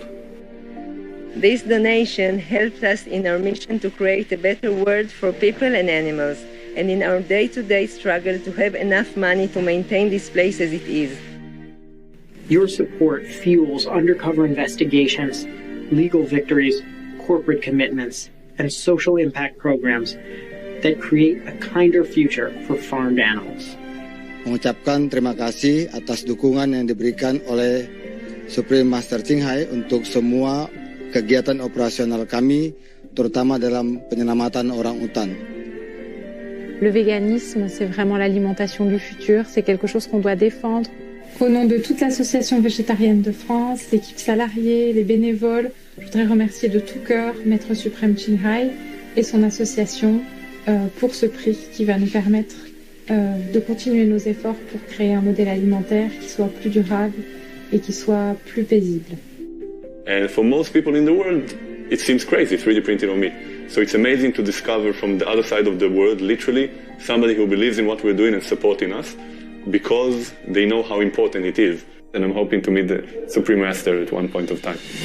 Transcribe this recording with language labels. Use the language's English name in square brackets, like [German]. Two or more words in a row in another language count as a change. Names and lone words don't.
[English] This donation helps us in our mission to create a better world for people and animals, and in our day-to-day struggle to have enough money to maintain this place as it is. Your support fuels undercover investigations, legal victories, corporate commitments, and social impact programs that create a kinder future for farmed animals. [Indonesian] Mengucapkan terima kasih atas dukungan yang diberikan oleh Supreme Master Ching Hai untuk semua kegiatan operasional kami, terutama dalam penyelamatan orang utan. [French] Le véganisme, c'est vraiment l'alimentation du futur, c'est quelque chose qu'on doit défendre. Au nom de toute l'association végétarienne de France, l'équipe salariée, les bénévoles, je voudrais remercier de tout cœur Maître Suprême Ching Hai et son association pour ce prix qui va nous permettre de continuer nos efforts pour créer un modèle alimentaire qui soit plus durable et qui soit plus paisible. [English] And for most people in the world, it seems crazy, 3D printed on meat. So it's amazing to discover from the other side of the world, literally, somebody who believes in what we're doing and supporting us because they know how important it is. And I'm hoping to meet the Supreme Master at one point of time.